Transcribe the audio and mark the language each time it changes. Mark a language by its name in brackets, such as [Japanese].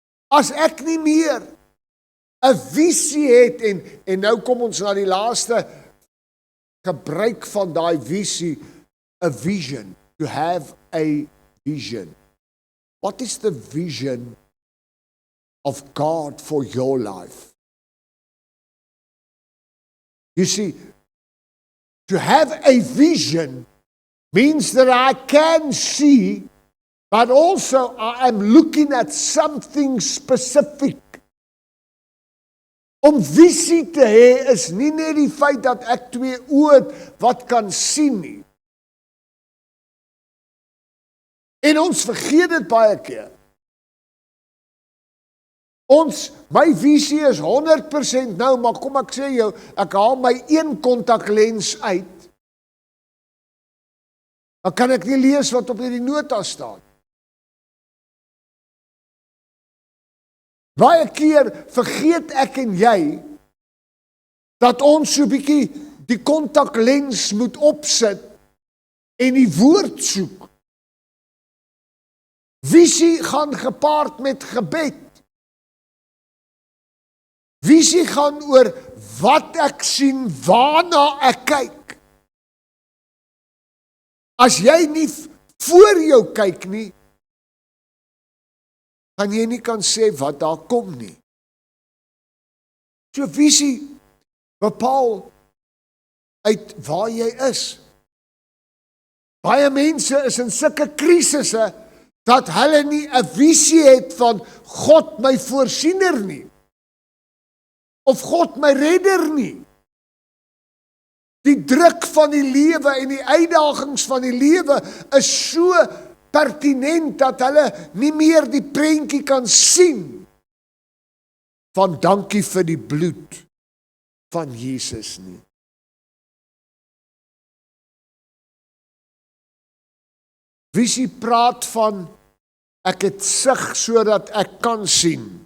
[Afrikaans] As ek nie meer 'n visie het, en nou kom ons na die laaste gebruik van daai visie, 'n vision, [English] to have a vision. What is the vision of God for your life? You see, to have a vision means that I can see, but also I am looking at something specific. [Afrikaans] Om visie te hê is nie net die feit dat ek 2 oë het wat kan sien nie. En ons vergeet dit baie keer. My visie is 100% nou, maar kom ek sê jou, ek haal my 1 kontaklens uit, dan kan ek nie lees wat op hierdie nota staan. Baie keer vergeet ek en jy, dat ons so bietjie die kontaklens moet opsit, en die woord soek. Visie gaan gepaard met gebed. Visie gaan oor wat ek sien, waarna ek kyk. As jy nie voor jou kyk nie, gaan jy nie kan sê wat daar kom nie. So visie bepaal uit waar jy is. Baie mense is in sulke krisisse, dat hulle nie 'n visie het van God my voorsiener nie, of God my redder nie. Die druk van die lewe en die uitdagings van die lewe is so pertinent dat hulle nie meer die prentjie kan sien van dankie vir die bloed van Jesus nie. Visie praat van ek het sig sodat ek kan sien.